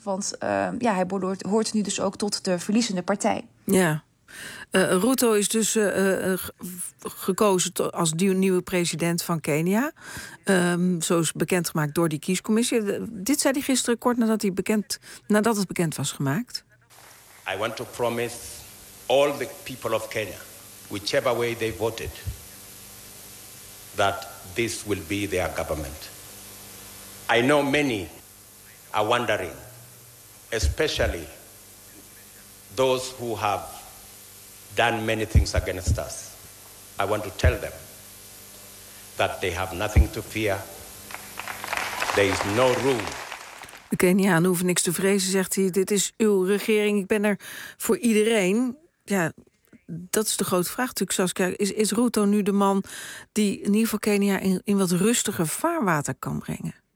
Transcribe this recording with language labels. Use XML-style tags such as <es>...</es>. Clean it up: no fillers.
<nl>Want hij hoort nu dus ook tot de verliezende partij. Ja. Ruto is dus gekozen als nieuwe president van Kenia. Zo is bekendgemaakt door die kiescommissie. Dit zei hij gisteren kort nadat het bekend was gemaakt.</nl> <en>I want to promise all the people of Kenya, whichever way they voted, that this will be their government. I know many are wondering, especially those who have done many things against us. I want to tell them that they have nothing to fear. There is no room.</en> <nl>De Keniaan hoeft niks te vrezen, zegt hij. Dit is uw regering, ik ben er voor iedereen. Ja, dat is de grote vraag natuurlijk, Saskia. Is Ruto nu de man die in ieder geval Kenia in wat rustiger vaarwater kan brengen?</nl>